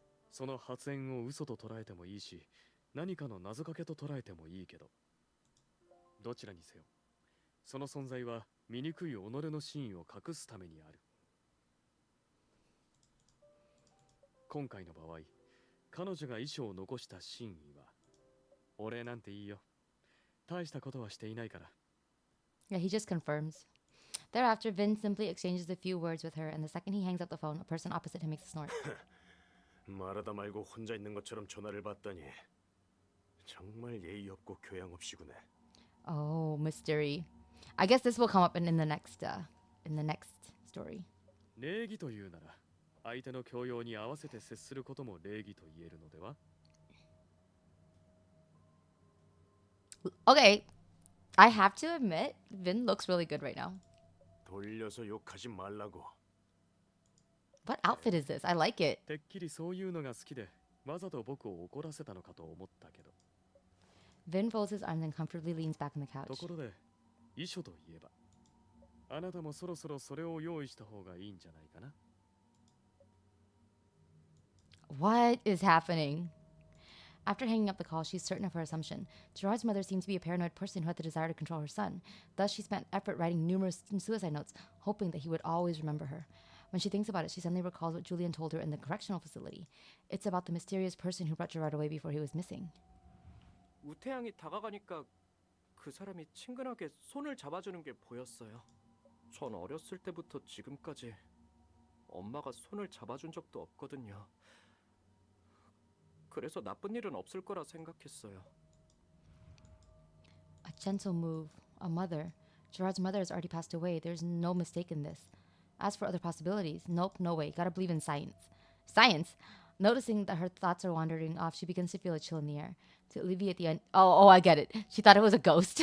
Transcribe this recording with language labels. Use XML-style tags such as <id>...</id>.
<ja>その発言を嘘と捉えてもいいし、何かの謎かけと捉えてもいいけど、どちらにせよ、その存在は醜い己の真意を隠すためにある。今回の場合、彼女が遺書を残した真意は、お礼なんていいよ。大したことはしていないから。</ja> <en>Yeah, he just confirms. Thereafter, Vin simply exchanges a few words with her, and the second he hangs up the phone, a person opposite him makes a snort.</en> <ko>말하다 말고 혼자 있는 것처럼 전화를 받다니. 정말 예의 없고 교양 없이구네.</ko> <en>Oh, mystery. I guess this will come up in the next story.</en> <ja>礼儀というなら相手の教養に合わせて接することも礼儀と言えるのでは？</ja> <en>Okay, I have to admit, Vin looks really good right now.</en> <ko>돌려서 욕하지 말라고.</ko> <en>What outfit is this? I like it.</en> <ja>てっきりそういうのが好きでわざと僕を怒らせたのかと思ったけど。</ja> <en>Vin folds his arms and comfortably leans back on the</en> <ja>と</ja> <en>couch.</en> <ja>ころで遺書といえばあなたもそろそろそれを用意した方がいいんじゃないかな？</ja> <en>What is happening? After hanging up the call, she's certain of her assumption. Gerard's mother seemed to be a paranoid person who had the desire to control her son. Thus, she spent effort writing numerous suicide notes, hoping that he would always remember her. When she thinks about it, she suddenly recalls what Julian told her in the correctional facility. It's about the mysterious person who brought Gerard away before he was missing.</en> <ko>우태양이 다가가니까 그 사람이 친근하게 손을 잡아주는 게 보였어요. 전 어렸을 때부터 지금까지 엄마가 손을 잡아준 적도 없거든요. 그래서 나쁜 일은 없을 거라 생각했어요.</ko> <en>A gentle move. A mother. Gerard's mother has already passed away. There's no mistake in this. As for other possibilities, nope, no way. Gotta believe in science. Science? Noticing that her thoughts are wandering off, she begins to feel a chill in the air. To alleviate the I get it. She thought it was a ghost.</en>